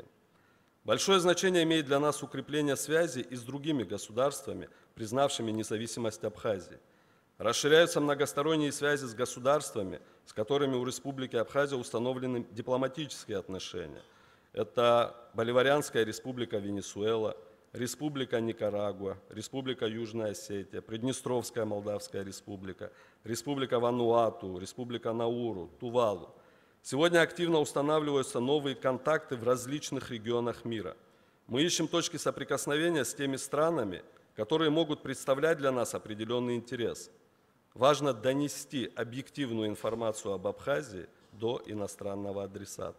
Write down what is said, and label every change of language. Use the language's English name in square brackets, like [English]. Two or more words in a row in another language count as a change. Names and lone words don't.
[Russian] Большое значение имеет для нас укрепление связей и с другими государствами, признавшими независимость Абхазии. Расширяются многосторонние связи с государствами, с которыми у Республики Абхазия установлены дипломатические отношения. Это Боливарианская республика Венесуэла, Республика Никарагуа, Республика Южная Осетия, Приднестровская Молдавская республика, Республика Вануату, Республика Науру, Тувалу. Сегодня активно устанавливаются новые контакты в различных регионах мира. Мы ищем точки соприкосновения с теми странами, которые могут представлять для нас определенный интерес. Важно донести объективную информацию об Абхазии до иностранного адресата.